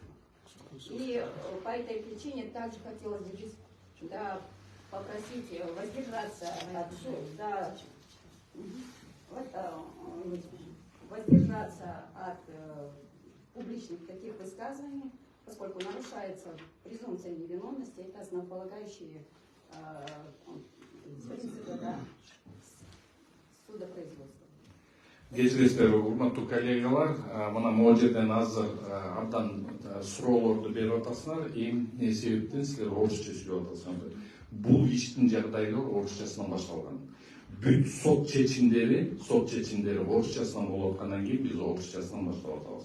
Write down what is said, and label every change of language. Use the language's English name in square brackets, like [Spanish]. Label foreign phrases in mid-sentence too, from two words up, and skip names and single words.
[Russian] И по этой причине также хотелось бы здесь попросить воздержаться от публичных таких высказываний, поскольку нарушается презумпция невиновности, это основополагающие принципы судопроизводства. [Kyrgyz] Кечиресиздер, урматтуу коллегалар, мына могу жерден азыр абдан суроолорду берип атасыңар. Эмне себептен силер орусча сүйлөп атасыңар? Бул иштин жагдайлары орусчасынан башталган. Бүт сот чечимдери орусчасынан болуп аткандан кийин биз орусчасынан баштап атабыз.